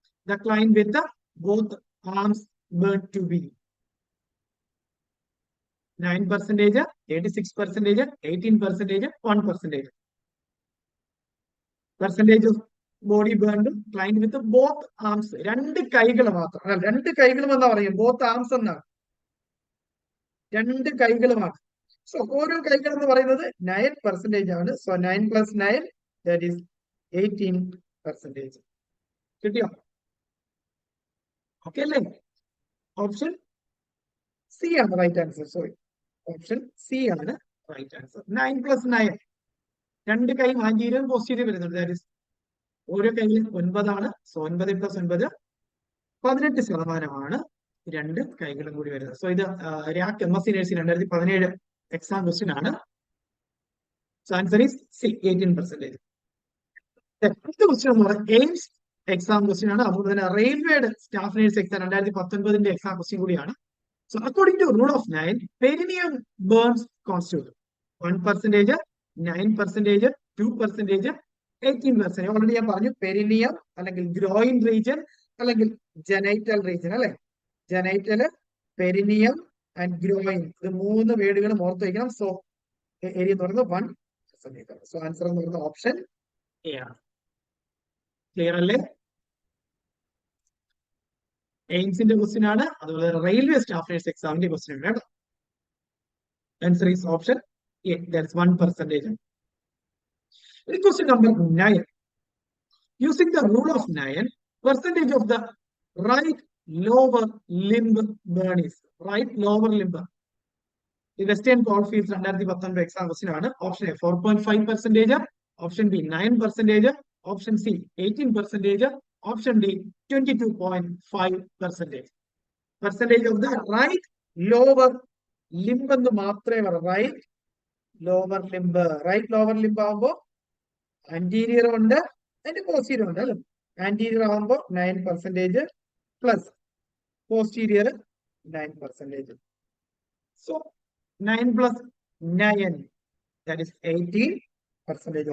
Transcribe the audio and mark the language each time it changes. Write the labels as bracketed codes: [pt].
[en] The client with the both arms burned to be 9%, 36%, 18%, 1%. Percentage of body burned, client with both arms. [ml] രണ്ട് കൈകൾ മാത്രം. രണ്ട് കൈകളും എന്നാ പറയും, [en] both arms [ml] എന്നാണ്. രണ്ട് കൈകളുമാണ്. സോ ഓരോ കൈകൾ എന്ന് പറയുന്നത് 9% ആണ്. [en] So 9 plus 9, that is 18%. [ml] കിട്ടിയോ? ഓക്കെ അല്ലേ? ഓപ്ഷൻ സി ആണ് right answer. Sorry, option C ആണ് റൈറ്റ് ആൻസർ. 9 plus 9, രണ്ട് കൈ ആന്റീരിയർ പോസ്റ്റീരിയർ വരുന്നുണ്ട്. ദാറ്റ് ഈസ് ഓരോ കൈയിലും 9 ആണ്. സോ 9 plus 9 18% രണ്ട് കൈകളും കൂടി വരുന്നത്. സോ ഇത് രാക് MSc നഴ്സിംഗ് 2017 എക്സാം ക്വസ്റ്റ്യൻ ആണ്. So answer is C, 18%. അടുത്ത ക്വസ്റ്റ്യൻ എന്ന് പറയുന്നത് എയിംസ് എക്സാം ക്വസ്റ്റ്യൻ ആണ്. അതുപോലെ തന്നെ റെയിൽവേയുടെ staff nurse exam 2019 exam question കൂടിയാണ്. [en] So according to rule of 9, perineum burns constitute 1%, 9%, 2%, 18%. [ml] Already ഞാൻ പറഞ്ഞു പെരിനിയം അല്ലെങ്കിൽ ഗ്രോയിൻ റീജിയൻ അല്ലെങ്കിൽ ജനൈറ്റൽ റീജിയൻ അല്ലെ. ജനൈറ്റല്, പെരിനിയം ആൻഡ് ഗ്രോയിൻ, ഇത് 3 വേർഡുകൾ ഓർത്ത് വയ്ക്കണം. സോ ഏരിയ എന്ന് പറയുന്നത് 1%. സോ ആൻസർ എന്ന് പറയുന്നത് ഓപ്ഷൻ എ ആണ്. ക്ലിയർ അല്ലേ? എയിംസിന്റെ ക്വസ്റ്റ്യൻ ആണ്, അതുപോലെ റെയിൽവേ സ്റ്റാഫ് നേഴ്സ് എക്സാമിന്റെ ക്വസ്റ്റ്യൻ ആണ് കേട്ടോ. [en] Answer is option A, that's 1%. Question number 9. Using the rule of 9, percentage of the right lower limb burn is right lower limb. The Western Coalfields 2019 exam question ആണ്. Option A 4.5%, option B 9%, option C 18%, option D 22.5%. Percentage of the right lower limb [ml] എന്ന് മാത്രമേ പറയൂ. [en] Right lower limb. Right lower limb [ml] ആകുമ്പോൾ anterior ഉണ്ട് അതിന്റെ posterior ഉണ്ട് അല്ലെ. Anterior ആകുമ്പോൾ 9% plus posterior 9%. [en] So 9 plus 9 that is 18%.